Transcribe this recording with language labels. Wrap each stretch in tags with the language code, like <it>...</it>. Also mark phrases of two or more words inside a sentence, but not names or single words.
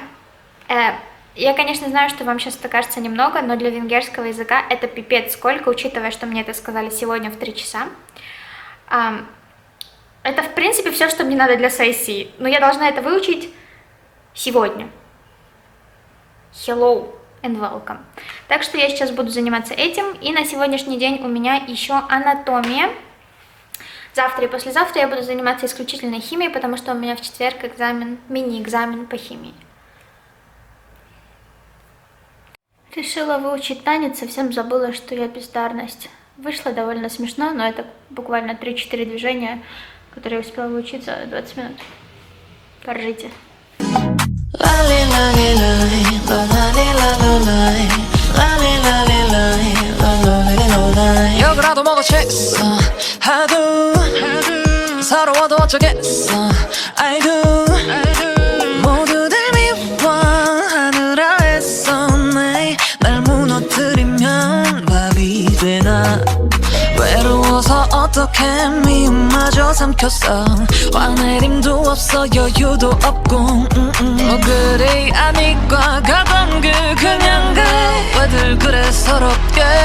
<ru>Я, конечно, знаю, что вам сейчас это кажется немного, но для венгерского языка это пипец сколько, учитывая, что мне это сказали сегодня в 3 часа. Это, в принципе, все, что мне надо для сессии, но я должна это выучить сегодня.</ru> <en>Hello and welcome.</en> <ru>Так что я сейчас буду заниматься этим, и на сегодняшний день у меня еще анатомия. Завтра и послезавтра я буду заниматься исключительно химией, потому что у меня в четверг экзамен, мини-экзамен по химии. Решила выучить танец, совсем забыла, что я бездарность. Вышло довольно смешно, но это буквально 3-4 движения, которые я успела выучить за 20 минут. Поржите.</ru> <ko>욕이라도 먹어치겠어 하도 서러워도 어쩌겠어</ko> <en>I do</en> <ko>모두들 미워하느라 했었네 날 무너뜨리면 밥이 되나 외로워서 어떻게 미움마저 삼켰어 화내림도 없어 여유도 없고 그리 아니까 가던 길 그냥 가 왜들 그래 서럽게</ko>